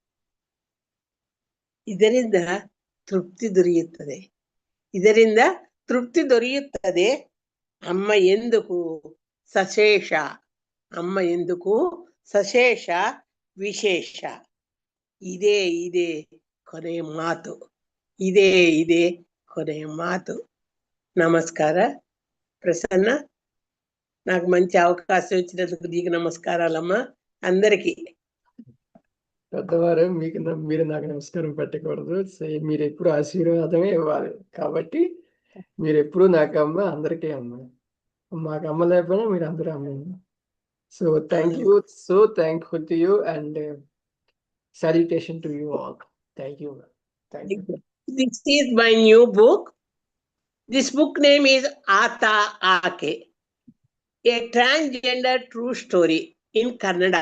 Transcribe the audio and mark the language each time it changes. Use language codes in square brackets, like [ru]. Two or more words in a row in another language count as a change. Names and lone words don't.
[kn] ಇದರಿಂದ ತೃಪ್ತಿ ದೊರೆಯುತ್ತದೆ, ಇದರಿಂದ ತೃಪ್ತಿ ದೊರೆಯುತ್ತದೆ. ಅಮ್ಮ ಎಂದಕ್ಕೂ ಸಶೇಷ, ಅಮ್ಮ ಎಂದಕ್ಕೂ ಸಶೇಷ ವಿಶೇಷ. ಇದೇ ಇದೇ ಕೊನೆಯ ಮಾತು, ಇದೇ ಇದೇ ಕೊನೆಯ మాతు. [te] నమస్కార ప్రసన్న, నాకు మంచి అవకాశం ఇచ్చినందుకు నీకు నమస్కారాలమ్మా. అందరికీ పెద్దవారు మీరు నాకు నమస్కారం పెట్టకూడదు. మీరు ఎప్పుడు ఆశీర్వాదమే ఇవ్వాలి. కాబట్టి మీరు ఎప్పుడు నాకు అమ్మ, అందరికీ అమ్మ. మాకు అమ్మ లేకపోయినా మీరు అందరూ అమ్మ. [en] so thank you, so thankful to you and salutation to you all. Thank you. Thank you. This is my new book. This book name is Ata Aake, a transgender true story in Kannada.